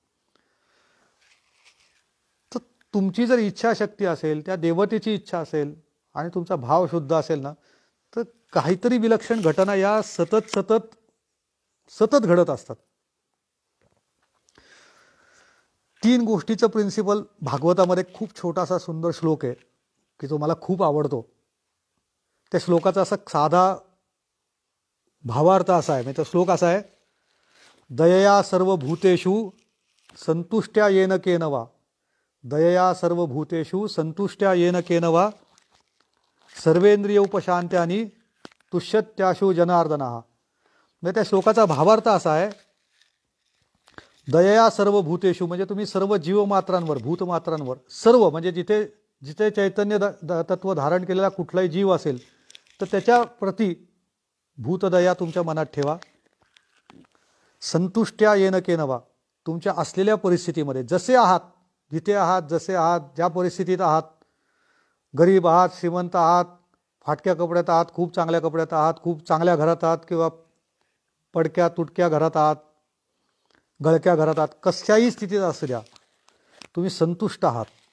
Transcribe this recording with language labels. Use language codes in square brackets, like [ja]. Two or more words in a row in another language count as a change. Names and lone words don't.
[mr] तर तुमची जर इच्छाशक्ती असेल, त्या देवतेची इच्छा असेल आणि तुमचा भाव शुद्ध असेल ना, तर काहीतरी विलक्षण घटना या सतत सतत सतत घडत असतात. 3 गोष्टीचं प्रिन्सिपल भागवतामध्ये खूप छोटासा सुंदर श्लोक आहे की जो मला खूप आवडतो. त्या श्लोकाचा असा साधा भावार्थ असा आहे, म्हणजे तो श्लोक असा आहे, [sa] दयया सर्वभूतेषु संतुष्ट्या येन केन वा, दयया सर्वभूतेषु संतुष्ट्या येन केन वा, सर्वेंद्रिय उपशांत्यानी तुष्यत्याशु जनार्दनः. [mr] म्हणजे त्या श्लोकाचा भावार्थ असा आहे, [sa] दयया सर्वभूतेषु [mr] म्हणजे तुम्ही सर्व जीवमात्रांवर, भूतमात्रांवर, सर्व म्हणजे जिथे जिथे चैतन्य तत्व धारण केलेला कुठलाही जीव असेल तर त्याच्या प्रती भूतदया तुमच्या मनात ठेवा. [sa] संतुष्ट्या येन केन वा, [mr] तुमच्या असलेल्या परिस्थितीमध्ये जसे आहात, जिथे आहात, जसे आहात, ज्या परिस्थितीत आहात, गरीब आहात, श्रीमंत आहात, फाटक्या कपड्यात आहात, खूप चांगल्या कपड्यात आहात, खूप चांगल्या घरात आहात किंवा पडक्या तुटक्या घरात आहात, गळक्या घरात आहात, कशाही स्थितीत असू द्या तुम्ही संतुष्ट आहात.